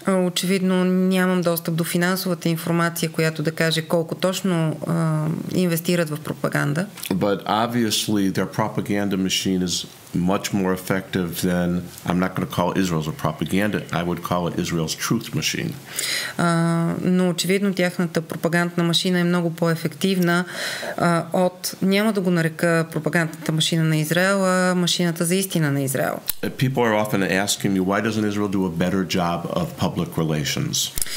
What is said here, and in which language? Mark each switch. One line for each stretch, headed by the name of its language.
Bulgarian: Очевидно нямам достъп до финансовата информация, която да каже колко точно инвестират в пропаганда.
English: But obviously their propaganda machine is much more effective than, I'm not going to call Israel's a propaganda, I would call it Israel's truth machine.
Bulgarian: Но очевидно тяхната пропагандна машина е много по-ефективна от, няма да го нарека пропагандната машина на Израел, а машината за истина на Израел.
English: People are often asking me, why doesn't Israel do a better job of public relations?